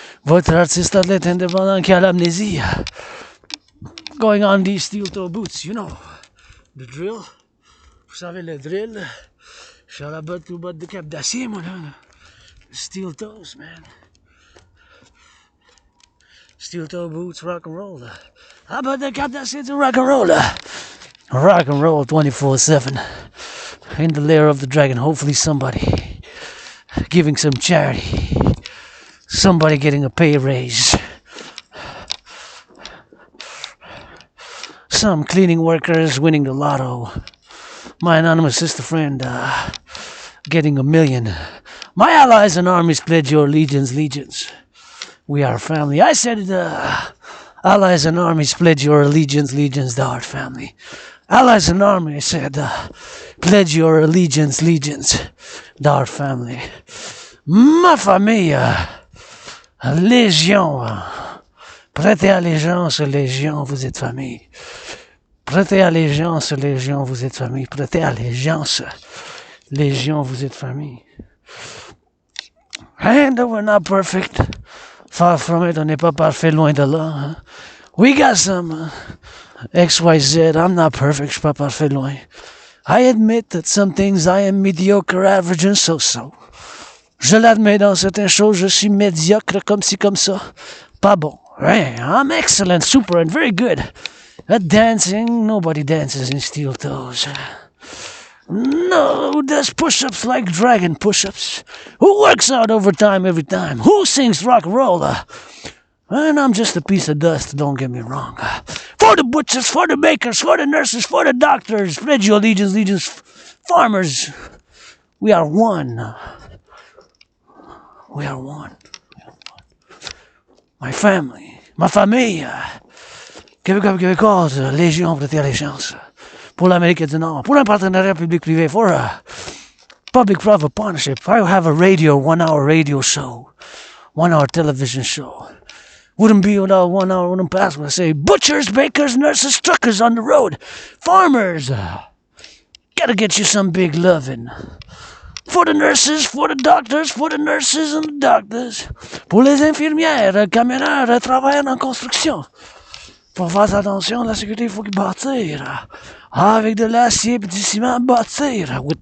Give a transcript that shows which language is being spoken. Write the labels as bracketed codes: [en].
[fr] Votre artiste athlète indépendant qui a l'amnésie. [en] Going on these steel-toe boots, you know. The drill. [fr] Vous savez le drill. Je suis à la botte ou botte de cap d'acier, moi, là. [en] Steel toes, man. Steel-toe boots, rock and roll. How about the cap d'acier to rock and roll? Rock and roll 24/7. In the lair of the dragon, hopefully somebody giving some charity. Somebody getting a pay raise. Some cleaning workers winning the lotto. My anonymous sister friend getting $1 million. My allies and armies pledge your legions. We are family. I said allies and armies pledge your legions to our family. Allies and army, I said, pledge your allegiance to our family. [fr] Ma famille, légion, prêtez allégeance, légion, vous êtes famille. Prêtez allégeance, légion, vous êtes famille. Prêtez allégeance, légion, vous êtes famille. [en] And we're not perfect. Far from it, [fr] on n'est pas parfait, loin de là. [en] Hein? We got some XYZ. I'm not perfect, [fr] je suis pas parfait, loin. [en] I admit that some things I am mediocre, average, and so-so. [fr] Je l'admets dans certaines choses, je suis médiocre, comme ci, comme ça. Pas bon. Right? [en] I'm excellent, super, and very good. At dancing, nobody dances in steel toes. No, who does push-ups like dragon push-ups? Who works out overtime every time? Who sings rock and roll? And I'm just a piece of dust, don't get me wrong. For the butchers, for the bakers, for the nurses, for the doctors, pledge your allegiance, farmers. We are one. We are one. My family, [fr] ma famille. Québécoise, Légion, prêtez allégeance. Pour l'Amérique du Nord, pour un partenariat public-privé, [en] for a public-private partnership. I have a 1-hour radio show, 1-hour television show. Wouldn't be without 1 hour, wouldn't pass when I say butchers, bakers, nurses, truckers on the road, farmers. Gotta get you some big lovin'. For the nurses, for the doctors, for the nurses and the doctors. [fr] Pour les infirmières, camionneurs, travailleurs en construction. Faut faire attention, la sécurité, il faut qu'ils bâtir. Avec de l'acier et du ciment, bâtir.